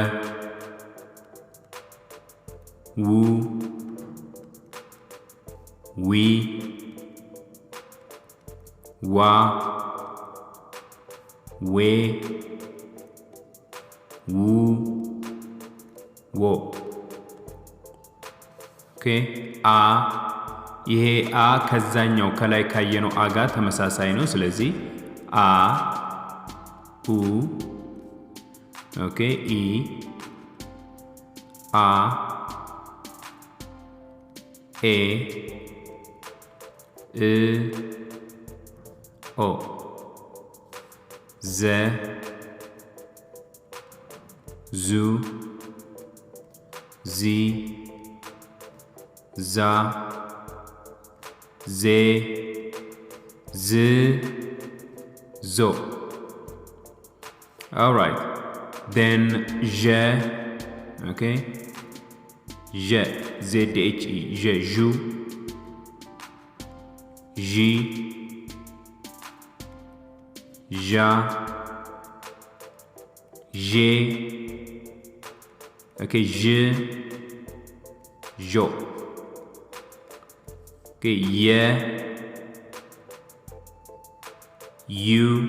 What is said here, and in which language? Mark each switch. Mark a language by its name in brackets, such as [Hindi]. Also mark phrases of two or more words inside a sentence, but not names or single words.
[Amharic] ው ዊ ዋ ዌ ው ዎ ኦኬ አ ይሄ አ ከዛኛው ከላይ ካየነው አ ጋር ተመሳሳይ ነው ስለዚህ አ ኡ ኦኬ ኢ አ ኤ እ ኦ ዘ ዙ ዚ ዛ ዜ ዝ ዞ [English] alright then [Amharic] ዠ okay ዠ ZHE ዠ ዡ ዢ ዣ ዤ okay ዥ ዦ okay የ ዩ